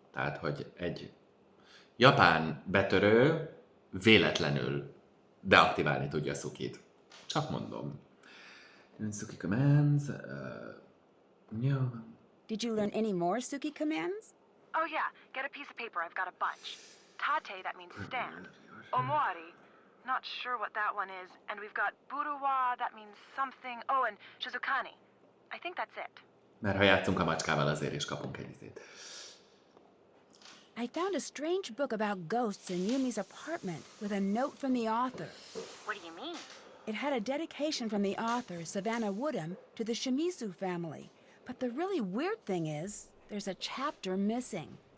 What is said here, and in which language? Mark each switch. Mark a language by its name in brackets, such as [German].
[Hungarian] Tehát, hogy egy japán betörő véletlenül deaktiválni tudja Sukit. Csak mondom. [English] Suki commands. Yeah. Did you learn any more Suki commands? Oh yeah, get a piece of paper, I've got a bunch. Tate, that means stand. Omori, not sure what that one is. And we've got buruwa, that means something. Oh, and shizukani. I think that's it. [Hungarian] Mert ha játszunk a macskával, azért is kapunk egy izét. [English] I found a strange book about ghosts in Yumi's apartment with a note from the author. What do you mean? It had a dedication from the author, Savannah Woodham, to the Shimizu family. But the really weird thing is, there's a chapter missing.